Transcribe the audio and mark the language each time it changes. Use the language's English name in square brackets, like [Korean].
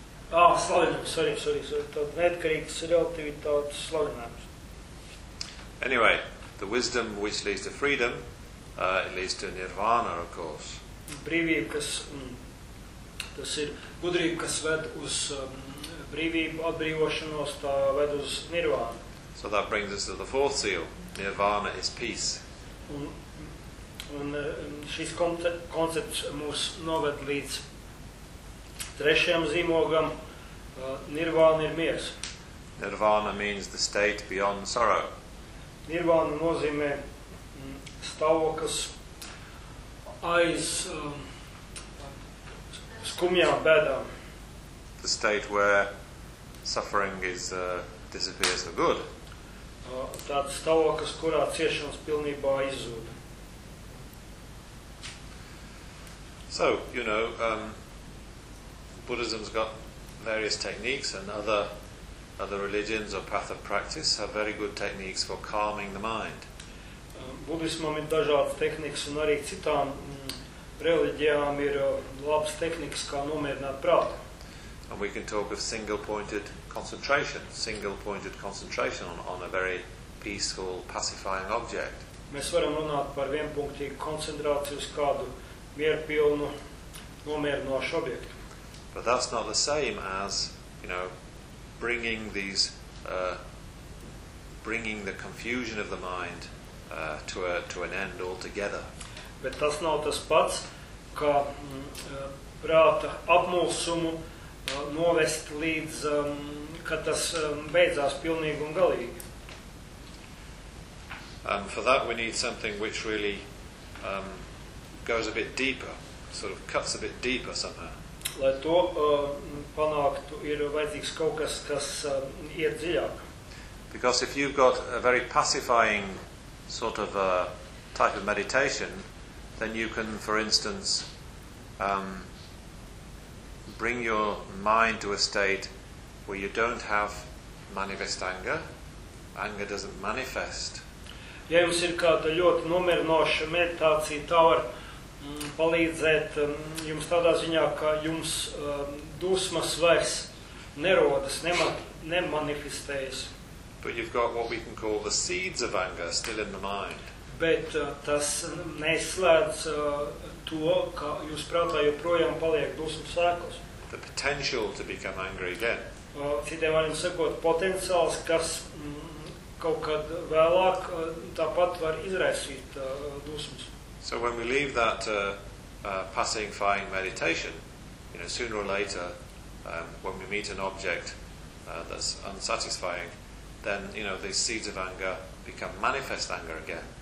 [Latvian] Slavinājums. Sorry. Tad neatkarīgas relativitātes slavinājums. [English] Anyway, the wisdom which leads to freedom, it leads to nirvana, of course. [Latvian] Brīvība, kas, tas ir gudrība, kas ved uz brīvību, atbrīvošanos, tā ved uz nirvānu. [English] So that brings us to the fourth seal. Nirvana is peace. [Latvian] Un šis koncepts mūs noved līdz trešajam zīmogam. Nirvana ir miers. [English] Nirvana means the state beyond sorrow. [Latvian] Nirvana nozīmē stāvoklis aiz skumjām bēdām. [English] The state where suffering is disappears for good. [Latvian] Tāds stāvoklis, kurā ciešanas pilnībā izzūd. [English] So, you know, Buddhism's got various techniques and other religions or path of practice have very good techniques for calming the mind. [Latvian] Budismam ir dažādas tehnikas un arī citām reliģijām ir labas tehnikas, kā nomierināt prātu. [English] And we can talk of single-pointed concentration on a very peaceful, pacifying object. [Latvian] Mēs varam runāt par vienpunktīgu koncentrāciju uz kādu mierpilnu, nomierinošu objektu. [English] But that's not the same as, you know, bringing the confusion of the mind to an end altogether. [Latvian] Bet tas nav tas pats, kā prāta apmulsumu novest līdz, kad tas beidzās pilnīgi un galīgi. [English] For that we need something which really goes a bit deeper, sort of cuts a bit deeper somehow. [Latvian] Lai to panāktu, ir vajadzīgs kaut kas, kas iet dziļāk. [English] Because if you've got a very pacifying sort of type of meditation, then you can, for instance, bring your mind to a state where you don't have manifest anger. Anger doesn't manifest. [Latvian] Ja jums ir kāda ļoti nomierinoša meditācija, tā var palīdzēt jums tādā ziņā, ka jums dusmas vairs nerodas, nemanifestējas. [English] But you've got what we can call the seeds of anger still in the mind. [Latvian] Bet tas neslēdz to, ka jūs prātā joprojām paliek dusmas sēklas. [English] The potential to become angry again. [Latvian] Citiem vārdiem sakot, potenciāls, kas kaut kad vēlāk tāpat var izraisīt dusmas. [English] So when we leave that pacifying meditation, you know, sooner or later, when we meet an object that's unsatisfying, then, you know, these seeds of anger become manifest anger again.